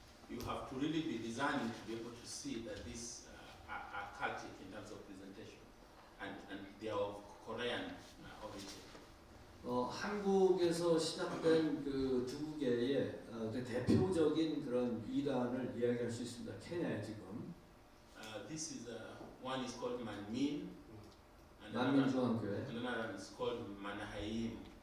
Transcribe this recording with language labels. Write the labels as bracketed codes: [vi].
[en] You have to really be discerning to be able to see that these are cultic in terms of presentation, and they are of Korean origin. [ko] 한국에서 시작된 그 두 개의 그 대표적인 그런 이단을 이야기할 수 있습니다. 케냐에 지금 [en] This is one is called Manmin, and [ko] 만민중앙교회, [en] another one is called Manahaim.